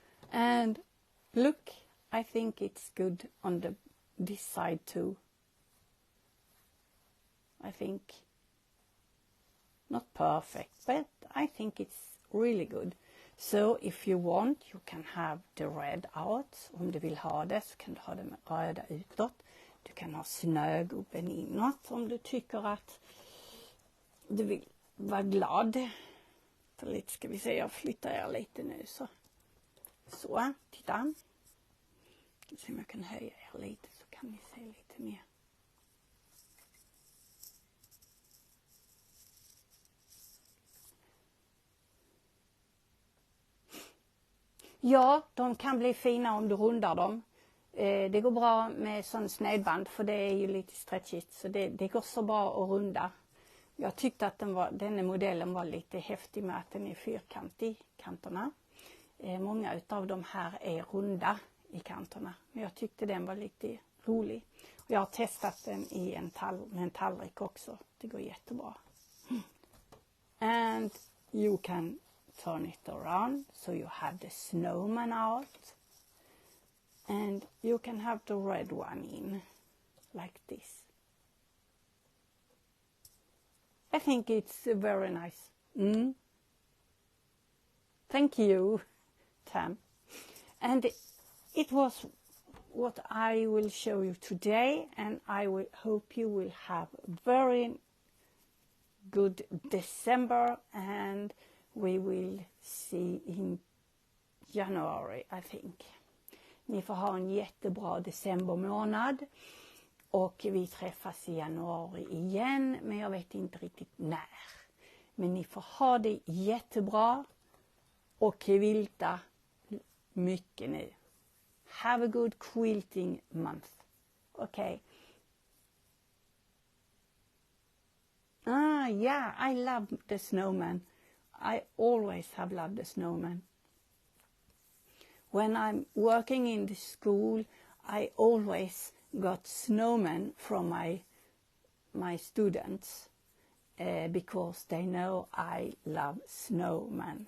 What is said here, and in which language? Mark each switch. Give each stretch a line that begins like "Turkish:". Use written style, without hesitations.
English: And look, I think it's good on this side too. I think not perfect, but I think it's really good. So if you want, you can have the red out.
Swedish: Om du vill ha det så kan du ha det med röda utåt. Du kan ha snögubben inåt om du tycker att du vill vara glad. Så lite ska vi se, jag flyttar er lite nu så. Så, titta. Ska se om jag kan höja er lite så kan ni se lite mer. Ja, de kan bli fina om du rundar dem. Det går bra med sån snedband för det är ju lite stretchigt så det går så bra att runda. Jag tyckte att denna modellen var lite häftig med att den är fyrkantig i kanterna. Många utav de här är runda i kanterna. Men jag tyckte den var lite rolig. Och jag har testat den i med en tallrik också. Det går jättebra.
English: And you can turn it around so you have the snowman out. And you can have the red one in like this. I think it's very nice. Thank you, Tam. And it was what I will show you today, and I will hope you will have very good December, and we will see in January, I think.
Swedish: Ni får ha en jättebra decembermånad och vi träffas i januari igen, men jag vet inte riktigt när. Men ni får ha det jättebra och quilta mycket nu.
English: Have a good quilting month. Okay. Yeah, I love the snowman. I always have loved the snowman. When I'm working in the school, I always got snowmen from my students because they know I love snowmen.